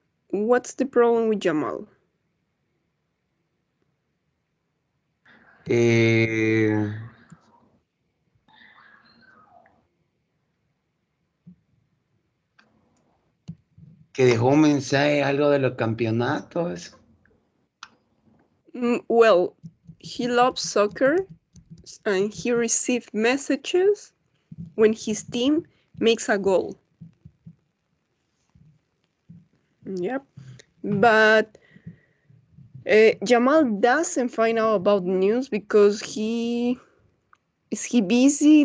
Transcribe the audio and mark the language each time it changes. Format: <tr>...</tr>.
<en>What's the problem with Jamal?</en> <es>eh, que dejó un mensaje, algo de los campeonatos.</es> <en>Well, he loves soccer and he received messages when his team makes a goal. Yep. But Jamal doesn't find out about news because is he busy?</en>